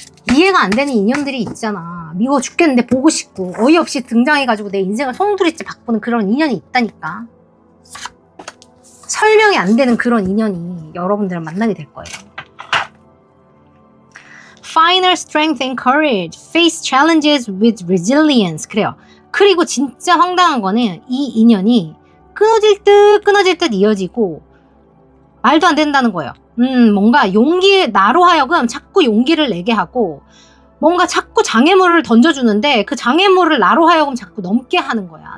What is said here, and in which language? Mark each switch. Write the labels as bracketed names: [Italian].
[Korean] 이해가 안 되는 인연들이 있잖아. 미워 죽겠는데 보고 싶고 어이없이 등장해가지고 내 인생을 송두리째 바꾸는 그런 인연이 있다니까. 설명이 안 되는 그런 인연이 여러분들을 만나게 될 거예요. [English] Find her strength and courage. Face challenges with resilience. [Korean] 그래요. 그리고 진짜 황당한 거는 이 인연이 끊어질 듯 이어지고 말도 안 된다는 거예요. 뭔가 나로 하여금 자꾸 용기를 내게 하고 뭔가 자꾸 장애물을 던져주는데 그 장애물을 나로 하여금 자꾸 넘게 하는 거야.